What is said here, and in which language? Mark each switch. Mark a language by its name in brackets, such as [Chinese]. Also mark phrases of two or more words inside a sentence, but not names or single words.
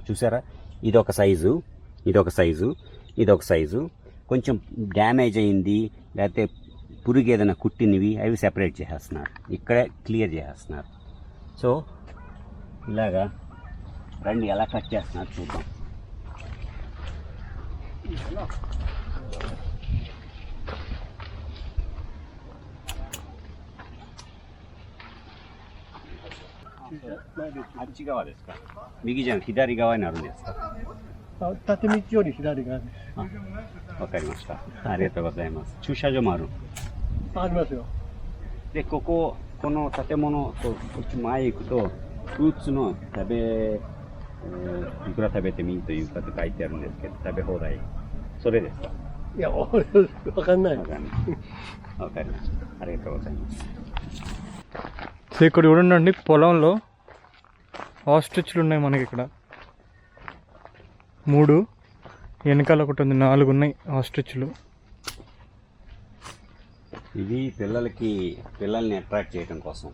[Telugu] చూసారా, ఇదొక సైజు, కొంచెం డ్యామేజ్ అయింది లేకపోతే పురుగు ఏదైనా కుట్టినవి అవి సెపరేట్ చేసేస్తున్నారు, ఇక్కడే క్లియర్ చేసేస్తున్నారు. సో ఇలాగా రండి ఎలా కట్ చేస్తున్నారు చూద్దాం. [Japanese] あっち側ですか？右じゃなくて左側になるんですか？縦道より左側です。わかりました。ありがとうございます。駐車場もある？ありますよ。で、この建物とこっち前行くと、フルーツのいくら食べてもいいというかって書いてあるんですけど、食べ放題。それですか？いや、俺、わかんない。わかりました。ありがとうございます。 [Telugu] సో ఇక్కడ చూడండి పొలంలో ఆస్ట్రిచ్లు ఉన్నాయి మనకి ఇక్కడ 3 వెనకాల ఒకటి ఉంది 4 ఉన్నాయి ఆస్ట్రిచ్లు. ఇది పిల్లల్ని అట్రాక్ట్ చేయడం కోసం.